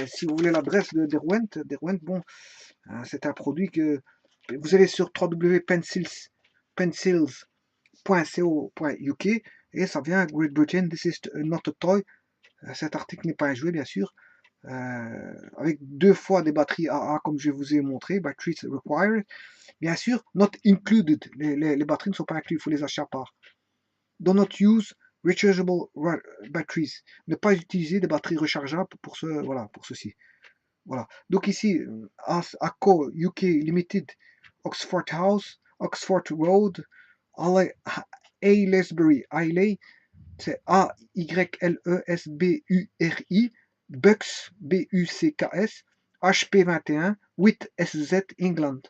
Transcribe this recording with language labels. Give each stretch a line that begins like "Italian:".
French: Si vous voulez l'adresse de Derwent, bon, c'est un produit que vous allez sur www.pencils.co.uk et ça vient Great Britain,
English: this is not a toy.
French: Cet article n'est pas un jouet, bien sûr. Avec 2 fois des batteries AA, comme je vous ai montré,
English: batteries required.
French: Bien sûr,
English: not included.
French: Les batteries ne sont pas incluses, il faut les acheter à part.
English: Do not use rechargeable batteries.
French: Ne pas utiliser des batteries rechargeables pour ceci. Voilà. Donc ici, ACO UK Limited, Oxford House, Oxford Road, Aylesbury, c'est AYLESBURI, Bucks, BUCKS, HP21, 8SZ England.